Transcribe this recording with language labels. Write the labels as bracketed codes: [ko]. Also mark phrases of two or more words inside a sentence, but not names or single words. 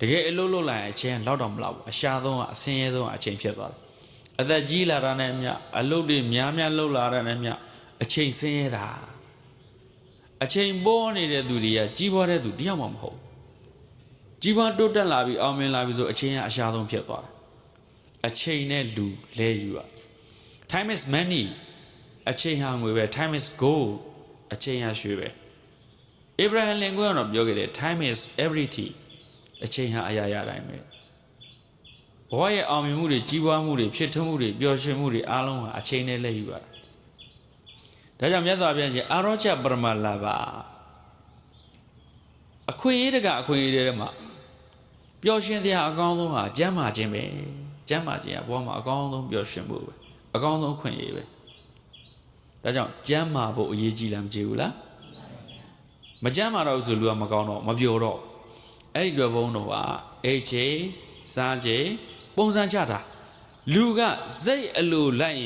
[my] ကယ်အလုပ်လုပ်လိုက်ရင်အချိန်လောက်တော့မလောက်ဘူးအရှာဆုံးကအစင်းရဲဆုံးအချိန်ဖြစ်သွားတယ်အသက်ကြီးလာတာနဲ့မြအလုပ်တွေများလုပ်လာ တာနဲ့မြအချိန်စင်းရဲတာအချိန်ပေါ်နေတဲ့သူတွေကကြီးပွားတဲ့သူတယောက်မှမဟုတ်ကြီးပွားတိုးတက်လာ ပြီးအောင်မြင်လာပြီးဆိုအချိန်ကအရှာဆုံးဖြစ်သွားတယ်အချိန်နဲ့လူလဲယူရ [en] time is money [my] အချိန်ဟာငွေပဲ [en] time is gold [my] အချိန်ဟာရွှေပဲ Abraham Lincoln ကတော့ပြောခဲ့တယ် [en] time is everything [my] အချိန်ဟာအရာရာတိုင်းပဲဘဝရဲ့အောင်မြင်မှုတွေကြီးပွားမှုတွေဖြစ်ထွန်းမှုတွေပျော်ရွှင်မှုတွေအားလုံးဟာအချိန်နဲ့လက်ယူရတာဒါကြောင့်မြတ်စွာဘုရားရှင်အာရောချပရမလာဘ အခွင့်အရေးတကအခွင့်အရေးတွေမှာပျော်ရွှင်တဲ့အကောင်းဆုံးဟာကျမ်းမာခြင်းပဲကျမ်းမာခြင်းကဘဝမှာအကောင်းဆုံးပျော်ရွှင်ဖို့ပဲအကောင်းဆုံးအခွင့်အရေးပဲဒါကြောင့်ကျမ်းမာဖို့အရေးကြီးလားမကြည့်ဘူးလားမကျမ်းမာတော့ဆိုလူကမကောင်းတော့မပျော်တော့အဲ့ဒီတော့ဘုန်းတော်ကအိတ်ချိန်စားချိန်ပုံစံချတာလူကစိတ်အလိုလိုက်ရင်